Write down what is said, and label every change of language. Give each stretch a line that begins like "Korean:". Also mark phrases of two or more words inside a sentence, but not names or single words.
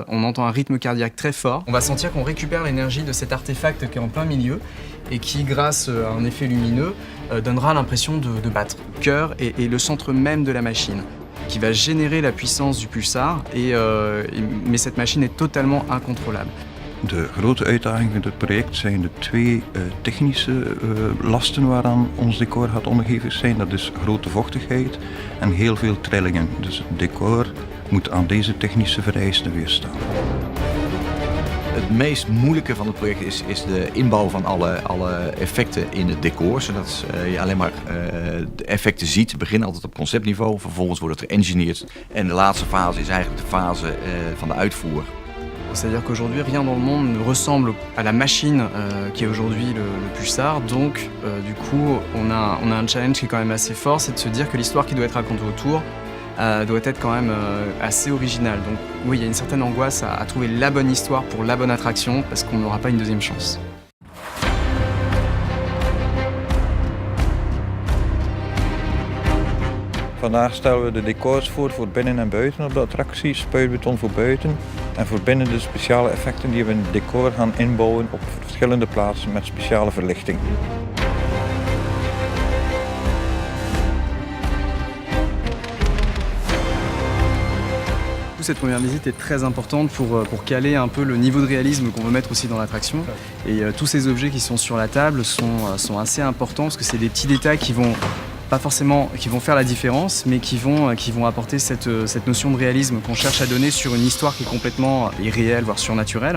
French: On entend un rythme cardiaque très fort. On va sentir qu'on récupère l'énergie de cet artefact qui est en plein milieu et qui, grâce à un effet lumineux, donnera l'impression de battre. Le cœur est le centre même de la machine, qui va générer la puissance du pulsar, mais cette machine est totalement incontrôlable.
Dutch: De grote uitdaging van het project zijn de twee technische lasten waaraan ons decor gaat onderhevig zijn. Dat is grote vochtigheid en heel veel trillingen. Dus het decor moet aan deze technische vereisten weerstaan. Het meest moeilijke van het project is de inbouw van alle effecten in het decor. Zodat je alleen maar de effecten ziet. We beginnen altijd op conceptniveau, vervolgens wordt het geëngineerd. En de laatste fase is eigenlijk de fase van de uitvoer.
French: C'est-à-dire qu'aujourd'hui, rien dans le monde ne ressemble à la machine qui est aujourd'hui le pulsar. Donc, du coup, on a un challenge qui est quand même assez fort, c'est de se dire que l'histoire qui doit être racontée autour doit être quand même assez originale. Donc, oui, il y a une certaine angoisse à trouver la bonne histoire pour la bonne attraction, parce qu'on n'aura pas une deuxième chance.
Dutch: Vandaag stellen we de decors voor binnen en buiten op de attractie, spuitbeton voor buiten en voor binnen de speciale effecten die we in het decor gaan inbouwen op verschillende plaatsen met speciale verlichting.
French: Cette première visite est très importante pour caler un peu le niveau de réalisme qu'on veut mettre aussi dans l'attraction. Et tous ces objets qui sont sur la table sont assez importants parce que c'est des petits détails qui vont pas forcément qui vont faire la différence, mais qui vont apporter cette notion de réalisme qu'on cherche à donner sur une histoire qui est complètement irréelle, voire surnaturelle.